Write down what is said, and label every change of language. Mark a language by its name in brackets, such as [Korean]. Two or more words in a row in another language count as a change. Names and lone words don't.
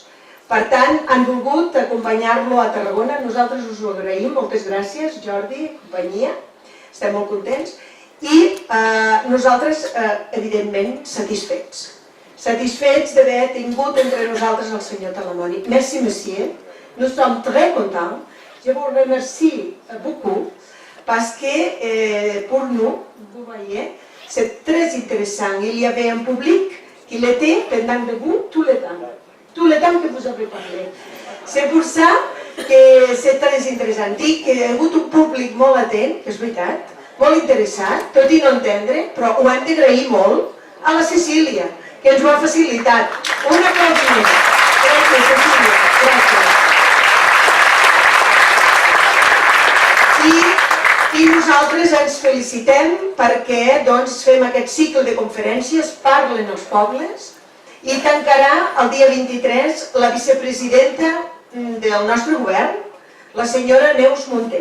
[Catalan] Per tant, han volgut acompanyar-lo a Tarragona. Nosaltres us ho agraïm. Moltes gràcies, Jordi, companyia. Estem molt contents. I nosaltres, evidentment, satisfets. Satisfets d'haver tingut entre nosaltres el senyor Talamoni. [French] Merci, monsieur. Nous sommes très contents. Je vous remercie beaucoup parce que pour nous, vous voyez, c'est très intéressant. Il y avait un public qui était pendant debout tout le temps. Tout le temps que vous avez parlé. C'est pour ça que c'est très interessant. [Catalan] Dic que hi ha hagut un públic molt atent, que és veritat, molt interessat, tot i no entendre, però ho hem d'agrair molt a la Cecília, que ens ho ha facilitat. Un aplaudiment. Gràcies, Cecília. Gràcies. I nosaltres ens felicitem perquè doncs, fem aquest cicle de conferències, parlen els pobles, i tancarà el dia 23 la vicepresidenta del nostre govern, la senyora Neus Munté.